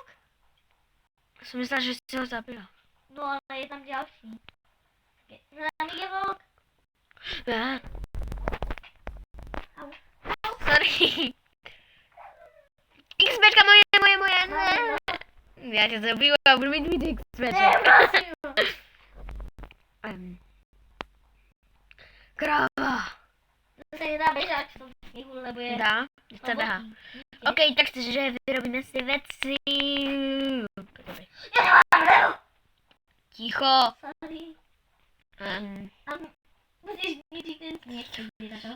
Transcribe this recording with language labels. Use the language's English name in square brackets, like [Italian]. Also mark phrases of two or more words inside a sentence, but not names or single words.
[Slovak] Som myslela, že si ho zabila. No ale je tam ďalší. Za nami je vlk. Ja. Au. [Czech] Sorry. XBčka moje. Ne. [Slovak] Ja ťa [Czech] zabiju a budu mít víc Ne, XBček. prosím. Kráva. [Slovak] To sa nedá bežať v tom snehu, lebo je... Dá? Sa dá. OK, tak si, že vyrobíme si veci. Ticho. Sorry. Um, Musíš ničiť ten sneh, keď bude na toho.